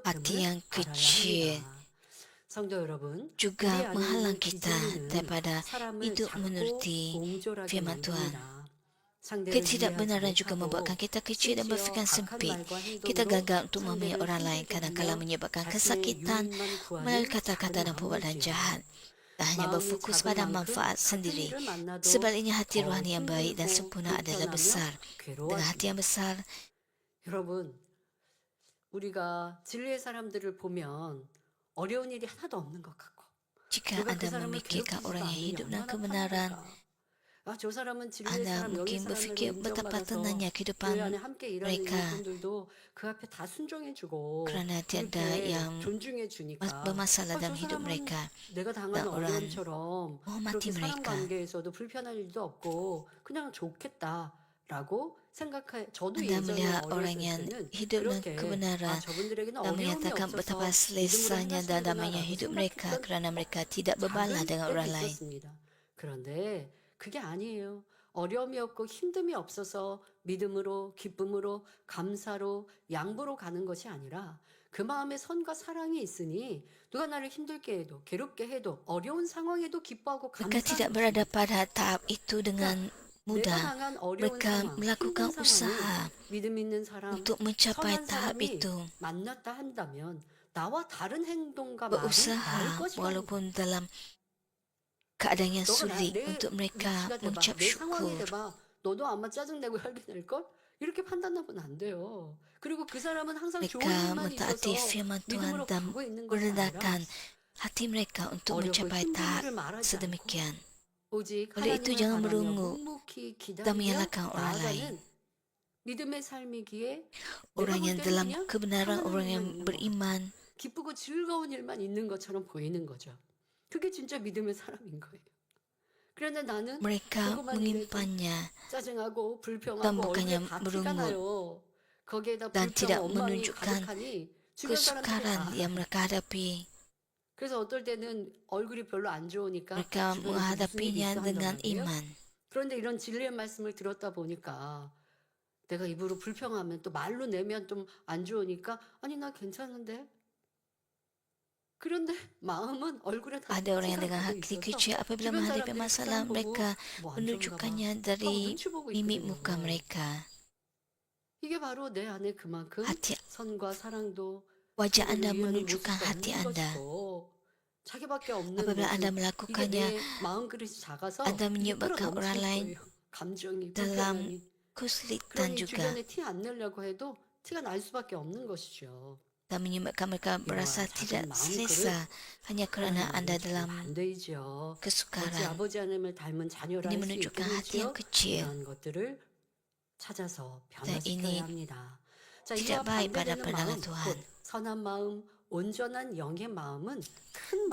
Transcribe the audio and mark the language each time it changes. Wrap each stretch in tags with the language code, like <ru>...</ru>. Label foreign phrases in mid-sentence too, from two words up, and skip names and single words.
<ms>Hati yang</ms> <ko>됨을 알아야</ko> <ms>kecil</ms> <ko>합니다. 성도 여러분,</ko> <ms>juga</ms> <ko>우리 안에</ko> <ms>menghalang</ms> <ko>있는</ko> <ms>kita</ms> <ko>비진리는</ko> <ms>daripada</ms> <ko>사람을</ko> <ms>hidup</ms> <ko>작고</ko> <ms>menuruti</ms> <ko>공졸하게</ko> <ms>firman Tuhan.</ms> <ko>만듭니다. 상대를</ko> <ms>Ketidakbenaran</ms> <ko>이해하지</ko> <ms>juga</ms> <ko>못하고</ko> <ms>membuatkan kita kecil dan</ms> <ko>심지어</ko> <ms>berpikiran</ms> <ko>악한</ko> <ms>sempit.</ms> <ko>말과</ko> <ms>Kita</ms> <ko>행동으로</ko> <ms>gagal untuk memahami</ms> <ko>상대를</ko> <ms>orang lain,</ms> <ko>힘들게</ko> <ms>kadang-kala</ms> <ko>하며</ko> <ms>menyebabkan</ms> <ko>자신의</ko> <ms>kesakitan</ms> <ko>유익만</ko> <ms>melalui</ms> <ko>구하는</ko> <ms>kata-kata</ms> <ko>작은</ko> <ms>dan perbuatan</ms> <ko>마음일지어다.</ko> <ms>jahat. Tak hanya</ms> <ko>마음이</ko> <ms>berfokus</ms> <ko>작은</ko> <ms>pada</ms> <ko>만큼</ko> <ms>manfaat</ms> <ko>같은</ko> <ms>sendiri.</ms> <ko>일을 만나도</ko> <ms>Sebaliknya hati</ms> <ko>더</ko> <ms>rohani yang baik dan</ms> <ko>힘들고</ko> <ms>sempurna adalah</ms> <ko>불편하며</ko> <ms>besar. Dengan hati yang</ms> <ko>괴로워집니다.</ko> <ms>besar,</ms> <ko>여러분, 우리가 진리의 사람들을 보면 어려운 일이 하나도 없는 것 같고</ko> <ms>jika</ms> <ko>누가 그</ko> <ms>Anda</ms> <ko>사람을</ko> <ms>memikirkan</ms> <ko>괴롭히지도</ko> <ms>orang yang</ms> <ko>않으니</ko> <ms>hidup dalam</ms> <ko>얼마나</ko> <ms>kebenaran,</ms> <ko>편안할까. 아, 저 사람은 진리의</ko> <ms>Anda</ms> <ko>사람, 영의</ko> <ms>mungkin</ms> <ko>사람으로</ko> <ms>berfikir betapa</ms> <ko>인정받아서</ko> <ms>tenangnya</ms> <ko>교회</ko> <ms>kehidupan</ms> <ko>안에 함께 일하는</ko> <ms>mereka</ms> <ko>이분들도 그 앞에 다 순종해주고</ko> <ms>kerana tiada</ms> <ko>이렇게</ko> <ms>yang</ms> <ko>존중해주니까</ko> <ms>bermasalah</ms> <ko>저</ko> <ms>dalam hidup</ms> <ko>사람은</ko> <ms>mereka.</ms> <ko>내가 당하는</ko> <ms>Dan orang</ms> <ko>어려움처럼</ko> <ms>menghormati</ms> <ko>그렇게 사람</ko> <ms>mereka.</ms> <ko>관계에서도 불편한 일도 없고 그냥 좋겠다라고 생각해. 저도</ko> <ms>Anda</ms> <ko>예전에</ko> <ms>melihat orang</ms> <ko>어렸을</ko> <ms>yang</ms> <ko>때는</ko> <ms>hidup dalam</ms> <ko>그렇게</ko> <ms>kebenaran</ms> <ko>저분들에게는</ko> <ms>dan</ms> <ko>어려움이</ko> <ms>menyatakan</ms> <ko>없어서</ko> <ms>betapa</ms> <ko>믿음으로</ko> <ms>selesanya dan damainya</ms> <ko>행하시는구나라고</ko> <ms>hidup mereka</ms> <ko>생각했던</ko> <ms>kerana mereka tidak berbalah</ms> <ko>작은</ko> <ms>dengan</ms> <ko>때도</ko> <ms>orang lain.</ms> <ko>있었습니다. 그런데 그게 아니에요. 어려움이 없고 힘듦이 없어서 믿음으로, 기쁨으로, 감사로, 양보로 가는 것이 아니라 그 마음에 선과 사랑이 있으니 누가 나를 힘들게 해도 괴롭게 해도 어려운 상황에도 기뻐하고</ko> <ms>Mereka tidak</ms> <ko>감사하는</ko> <ms>berada</ms> <ko>것입니다.</ko> <ms>pada tahap itu dengan</ms> <ko>내가</ko> <ms>mudah.</ms> <ko>당한 어려운</ko> <ms>Mereka</ms> <ko>상황,</ko> <ms>melakukan</ms> <ko>힘든</ko> <ms>usaha</ms> <ko>상황을 믿음 있는 사람,</ko> <ms>untuk mencapai</ms> <ko>선한</ko> <ms>tahap</ms> <ko>사람이</ko> <ms>itu.</ms> <ko>만났다 한다면 나와 다른 행동과 말이 나올</ko> <ms>Berusaha</ms> <ko>것이라는</ko> <ms>walaupun dalam keadaan yang</ms> <ko>너가</ko> <ms>sulit</ms> <ko>내</ko> <ms>untuk mereka</ms> <ko>위치가 돼봐.</ko> <ms>mengucap</ms> <ko>내 상황이</ko> <ms>syukur.</ms> <ko>돼봐. 너도 아마 짜증내고 혈기 낼걸? 이렇게 판단하면 안 돼요. 그리고 그 사람은 항상 좋은</ko> <ms>Mereka</ms> <ko>일만</ko> <ms>mentaati</ms> <ko>있어서</ko> <ms>firman Tuhan</ms> <ko>믿음으로</ko> <ms>dan</ms> <ko>가고 있는 것이 아니라</ko> <ms>merendahkan hati mereka untuk</ms> <ko>어렵고</ko> <ms>mencapai</ms> <ko>힘든</ko> <ms>tahap</ms> <ko>일을 말하지 않고</ko> <ms>sedemikian.</ms> <ko>오직</ko> <ms>Oleh itu</ms> <ko>하나님을</ko> <ms>jangan</ms> <ko>바라며</ko> <ms>merungut</ms> <ko>묵묵히</ko> <ms>dan</ms> <ko>기다리며</ko> <ms>menyalahkan orang lain.</ms> <ko>나아가는 믿음의 삶이기에 내가</ko> <ms>Orang</ms> <ko>볼</ko> <ms>yang</ms> <ko>때는</ko> <ms>dalam</ms> <ko>그냥</ko> <ms>kebenaran,</ms> <ko>편안한</ko> <ms>orang</ms> <ko>일만</ko> <ms>yang</ms> <ko>있는 것 같아.</ko> <ms>beriman,</ms> <ko>기쁘고 즐거운 일만 있는 것처럼 보이는 거죠. 그게 진짜 믿음의 사람인 거예요. 그런데 나는</ko> <ms>mereka</ms> <ko>조그만 일에도</ko> <ms>menyimpannya</ms> <ko>짜증하고</ko> <ms>dan</ms> <ko>불평하고 얼굴에</ko> <ms>bukannya</ms> <ko>다 티가</ko> <ms>merungut</ms> <ko>나요. 거기에다</ko> <ms>dan</ms> <ko>불평,</ko> <ms>tidak</ms> <ko>원망이</ko> <ms>menunjukkan</ms> <ko>가득하니 주변 사람들이</ko> <ms>kesukaran</ms> <ko>다</ko> <ms>yang mereka hadapi.</ms> <ko>그래서 어떨 때는 얼굴이 별로 안 좋으니까</ko> <ms>Mereka</ms> <ko>주변에서 무슨 일이</ko> <ms>menghadapinya</ms> <ko>있어</ko> <ms>dengan</ms> <ko>한단 말이에요.</ko> <ms>iman.</ms> <ko>그런데 이런 진리의 말씀을 들었다 보니까 내가 입으로 불평하면 또 말로 내면 좀 안 좋으니까 아니 나 괜찮은데 그런데 마음은 얼굴에 다</ko> <ms>Ada orang yang dengan</ms> <ko>티가 나고</ko> <ms>hati</ms> <ko>있어서</ko> <ms>kecil apabila</ms> <ko>주변</ko> <ms>menghadapi</ms> <ko>사람들이 그</ko> <ms>masalah,</ms> <ko>사람 보고</ko> <ms>mereka</ms> <ko>뭐 안 좋은가 봐</ko> <ms>menunjukkannya</ms> <ko>하고</ko> <ms>dari</ms> <ko>눈치 보고</ko> <ms>mimik muka</ms> <ko>있거든요.</ko> <ms>mereka.</ms> <ko>이게 바로 내 안에 그만큼</ko> <ms>Hati</ms> <ko>선과 사랑도</ko> <ms>wajah</ms> <ko>상대를</ko> <ms>Anda</ms> <ko>이해하는</ko> <ms>menunjukkan</ms> <ko>모습도</ko> <ms>hati</ms> <ko>없는</ko> <ms>Anda.</ms> <ko>것이고 자기밖에 없는</ko> <ms>Apabila Anda</ms> <ko>모습 이게</ko> <ms>melakukannya,</ms> <ko>내 마음 그릇이 작아서</ko> <ms>Anda</ms> <ko>이게 끌어</ko> <ms>menyebabkan orang</ms> <ko>넘칠</ko> <ms>lain</ms> <ko>거예요. 감정이</ko> <ms>dalam</ms> <ko>불편하니</ko> <ms>kesulitan</ms> <ko>그러니</ko> <ms>juga</ms> <ko>주변에 티 안 내려고 해도 티가 날 수밖에 없는 것이죠.</ko> <ms>dan menyebabkan mereka berasa</ms> <ko>이러한</ko> <ms>tidak</ms> <ko>작은 마음</ko> <ms>selesa hanya kerana</ms> <ko>하나님</ko> <ms>Anda</ms> <ko>안에 주시면</ko> <ms>dalam</ms> <ko>안 되지요. 어찌</ko> <ms>kesukaran.</ms> <ko>아버지 하나님을 닮은 자녀를</ko> <ms>Ini</ms> <ko>할 수</ko> <ms>menunjukkan hati yang</ms> <ko>있겠는지요?</ko> <ms>kecil</ms> <ko>이러한 것들을 찾아서</ko> <ms>dan ini</ms> <ko>변화시켜야 합니다. 자,</ko> <ms>tidak</ms> <ko>이와</ko> <ms>baik pada</ms> <ko>반대되는</ko> <ms>pandangan</ms> <ko>마음,</ko> <ms>Tuhan.</ms> <ko>곧 선한 마음, 온전한 영의 마음은 큰</ko>